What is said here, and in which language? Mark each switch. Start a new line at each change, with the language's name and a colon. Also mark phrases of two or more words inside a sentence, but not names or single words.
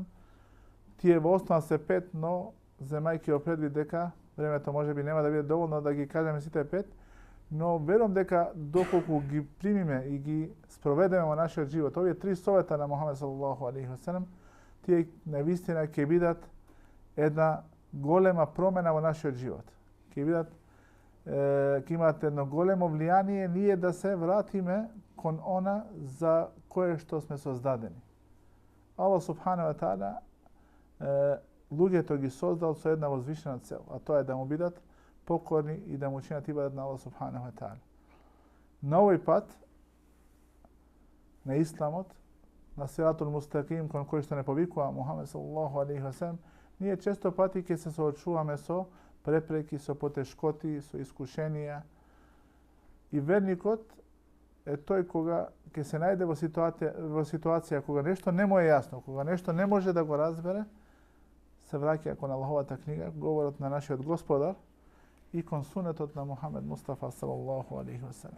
Macedonian: Тие во основа се 5, но земајќи во предвид дека времето можеби нема да биде доволно да ги кажеме сите 5, но верувам дека доколку ги примиме и ги спроведеме во нашиот живот, овие 3 совета на Мухамед
Arabic: صلى الله عليه وسلم,
Macedonian: тие навистина ќе бидат една голема промена во нашиот живот. Ќе бидат ќе имат едно големо влијание ние да се вратиме кон она за кое што сме создадени. Аллах
Arabic: سبحانه وتعالى
Macedonian: луѓето ги создал со една возвишена цел, а тоа е да му бидат покорни и да му чинат ибадат на Аллах
Arabic: سبحانه وتعالى.
Macedonian: На овој пат на исламот, на
Arabic: الصراط المستقيم
Macedonian: кон кој што не повикува Мухамед
Arabic: صلى الله عليه وسلم,
Macedonian: ние често пати ќе се соочуваме со препреки, со потешкоти, со искушенија. И верникот е тој кога ќе се најде во ситуација кога нешто не му е јасно, кога нешто не може да го разбере, се враќа кон Аллаховата книга, говорот на нашиот Господар и кон сунетот на Мухамед Мустафа
Arabic: صلى الله عليه وسلم.